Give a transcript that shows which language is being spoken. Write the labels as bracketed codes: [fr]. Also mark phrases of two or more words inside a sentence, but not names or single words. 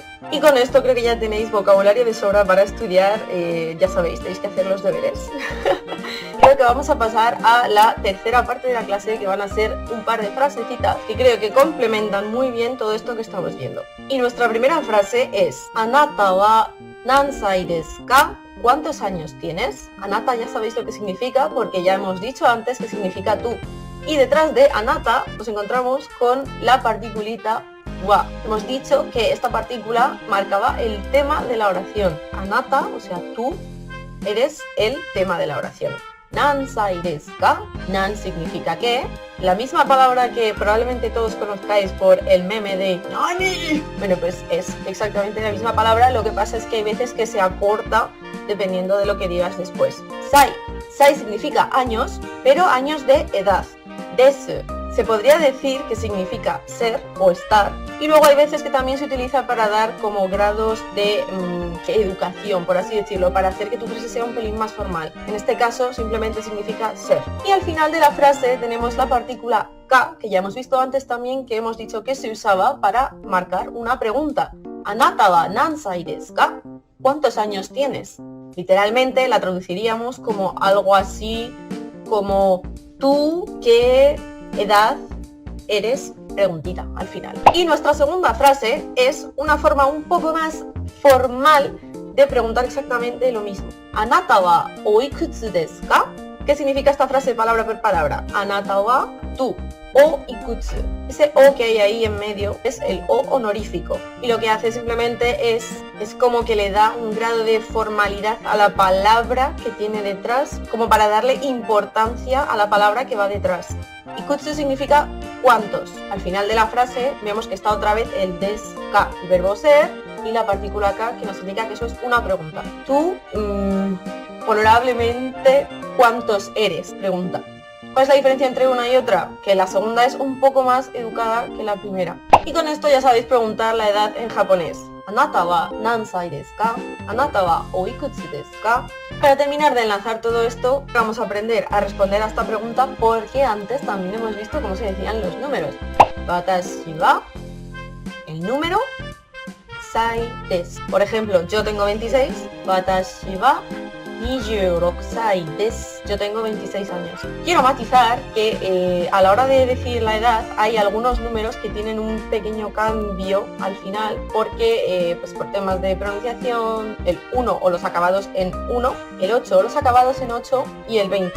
[es] Y con esto creo que ya tenéis vocabulario de sobra para estudiar. Ya sabéis, tenéis que hacer los deberes. Creo que vamos a pasar a la tercera parte de la clase, que van a ser un par de frasecitas que creo que complementan muy bien todo esto que estamos viendo. Y nuestra primera frase es [ja] あなたは何歳ですか? [es] ¿Cuántos años tienes? Anata ya sabéis lo que significa porque ya hemos dicho antes que significa tú. Y detrás de anata nos encontramos con la particulita wa. Hemos dicho que esta partícula marcaba el tema de la oración. Anata, o sea, tú eres el tema de la oración. [ja] 何歳ですか? Nan [es] significa que. La misma palabra que probablemente todos conozcáis por el meme de Nani. Bueno, pues es exactamente la misma palabra, lo que pasa es que hay veces que se acorta dependiendo de lo que digas después. Sai. Sai significa años, pero años de edad. Desu se podría decir que significa ser o estar, y luego hay veces que también se utiliza para dar como grados de educación, por así decirlo, para hacer que tu frase sea un pelín más formal. En este caso simplemente significa ser. Y al final de la frase tenemos la partícula ka, que ya hemos visto antes también, que hemos dicho que se usaba para marcar una pregunta. [ja] あなたは何歳ですか? [es] ¿Cuántos años tienes? Literalmente la traduciríamos como algo así como tú, ¿qué edad eres? Preguntita al final. Y nuestra segunda frase es una forma un poco más formal de preguntar exactamente lo mismo. [ja] あなたはおいくつですか? [es] ¿Qué significa esta frase palabra por palabra? [ja] あなたは, tú, おいくつ. [es] Ese o que hay ahí en medio es el o honorífico. Y lo que hace simplemente es como que le da un grado de formalidad a la palabra que tiene detrás, como para darle importancia a la palabra que va detrás. Ikutsu significa cuántos. Al final de la frase vemos que está otra vez el [ja] ですか, [es] el verbo ser, y la partícula ka, que nos indica que eso es una pregunta. Tú, honorablemente, ¿cuántos eres? Pregunta. ¿Cuál es la diferencia entre una y otra? Que la segunda es un poco más educada que la primera. Y con esto ya sabéis preguntar la edad en japonés. [ja] あなたは何歳ですか？あなたはおいくつですか? [es] Para terminar de enlazar todo esto, vamos a aprender a responder a esta pregunta, porque antes también hemos visto cómo se decían los números. [ja] 私は, [es] el número, [ja] 歳です. [es] Por ejemplo, yo tengo 26, [ja] 私は26歳です. [es] Yo tengo 26 años. Quiero matizar que a la hora de decir la edad hay algunos números que tienen un pequeño cambio al final, porque pues por temas de pronunciación, el 1 o los acabados en 1, el 8 o los acabados en 8 y el 20.